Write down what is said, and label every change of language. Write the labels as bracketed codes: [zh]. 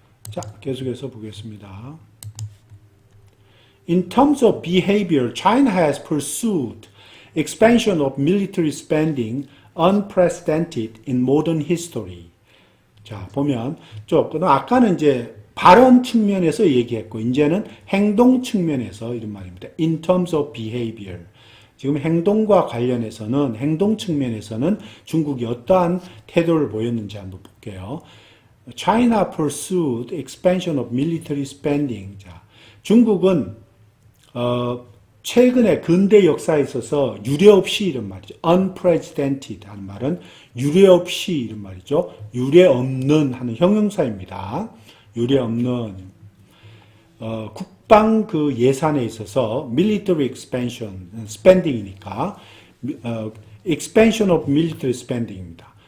[ko] 자, 계속해서 보겠습니다. [en] In terms of behavior, China has pursued expansion of military spending unprecedented in modern history. [ko] 자, 보면 조금 아까는 이제 발언 측면에서 얘기했고 이제는 행동 측면에서 이런 말입니다. [en] In terms of behavior. [ko] 지금 행동과 관련해서는 행동 측면에서는 중국이 어떠한 태도를 보였는지 한번 볼게요. [en] China pursued expansion of military spending. [ko] 자, 중국은 최근에 근대 역사에 있어서 유례없이 이런 말이죠. unprecedented 하는 말은 유례없이 이런 말이죠. 유례없는 하는 형용사입니다. 유례없는 국방 그 예산에 있어서 [en] military expansion, spending [ko] 이니까 [en] expansion of military spending [ko] 입니다.